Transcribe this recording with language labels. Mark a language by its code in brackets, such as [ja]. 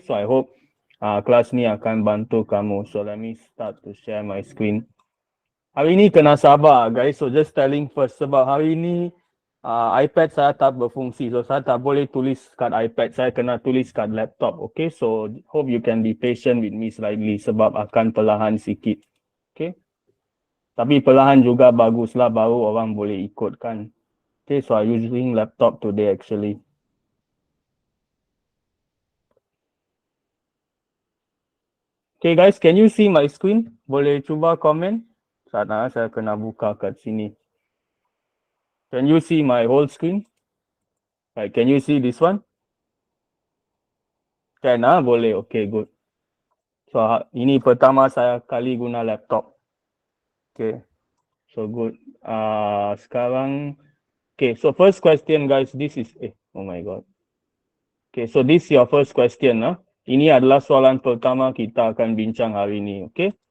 [en] So I hope [ms] kelas ni akan bantu kamu. [en] So let me start to share my screen. [ms] Hari ni kena sabar guys, [en] so just telling first [ms] sebab hari ni iPad saya tak berfungsi, so saya tak boleh tulis kat iPad, saya kena tulis kat laptop, okay? [en] So hope you can be patient with me slightly [ms] sebab akan perlahan sikit, [en] okay? [ms] Tapi perlahan juga baguslah, baru orang boleh ikutkan. [en] Okay, so I'm using laptop today actually. [ms] Okay guys, [en] can you see my screen? [ms] Boleh cuba komen? Sana saya kena buka kat sini. [en] Can you see my whole screen? Right, can you see this one? [ms] Can boleh, okay good. So ini pertama saya kali guna laptop. [en] Okay, so good. Sekarang, okay, so first question guys, this is, oh my god. Okay, so this is your first question. [ms] Ini adalah soalan pertama kita akan bincang hari ini, okay?